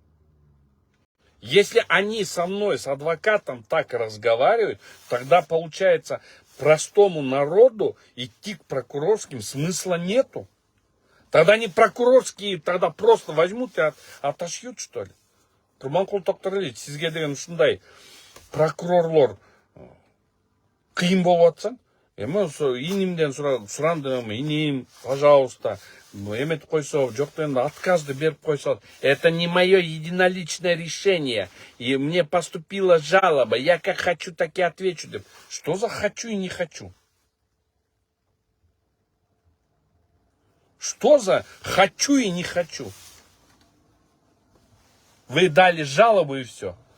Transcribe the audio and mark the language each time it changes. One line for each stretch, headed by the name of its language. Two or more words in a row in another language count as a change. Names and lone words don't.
Russian: Если они со мной, с адвокатом так разговаривают, тогда получается простому народу идти к прокурорским смысла нету. Тогда не прокурорские, тогда просто возьмут и отошьют, что ли.
Kyrgyz: Курманкул Токтарлиевич, сизге деген ушундай прокурорлор кыйын болуп атса, эми инимден сурандым, иним, пожалуйста, эметип койсо, жок дегенде отказды берип койсо.
Russian: Это не мое единоличное решение. И мне поступила жалоба. Я как хочу, так и отвечу. Что за хочу и не хочу? Что за хочу и не хочу? Вы дали жалобу и все.